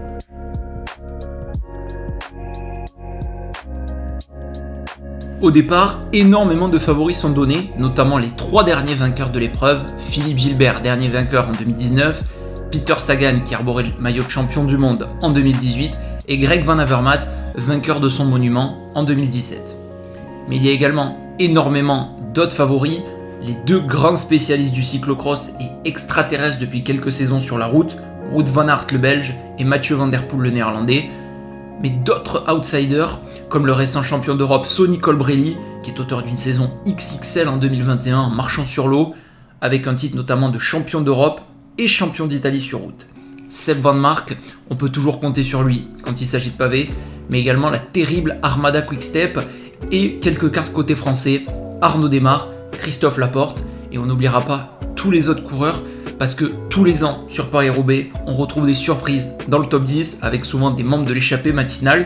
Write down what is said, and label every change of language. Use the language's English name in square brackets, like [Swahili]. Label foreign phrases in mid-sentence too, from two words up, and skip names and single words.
[French] Au départ, énormément de favoris sont donnés, notamment les 3 derniers vainqueurs de l'épreuve, Philippe Gilbert, dernier vainqueur en 2019, Peter Sagan qui arborait le maillot de champion du monde en 2018 et Greg Van Avermaet, vainqueur de son monument en 2017. Mais il y a également énormément d'autres favoris, les 2 grands spécialistes du cyclocross et extraterrestres depuis quelques saisons sur la route, Wout van Aert le Belge et Mathieu van der Poel le Néerlandais, mais d'autres outsiders comme le récent champion d'Europe Sonny Colbrelli, qui est auteur d'une saison XXL en 2021 en marchant sur l'eau, avec un titre notamment de champion d'Europe et champion d'Italie sur route. Seb Van Mark, on peut toujours compter sur lui quand il s'agit de pavés, mais également la terrible Armada Quick-Step et quelques cartes côté français, Arnaud Démare, Christophe Laporte, et on n'oubliera pas tous les autres coureurs, parce que tous les ans sur Paris-Roubaix, on retrouve des surprises dans le top 10 avec souvent des membres de l'échappée matinale.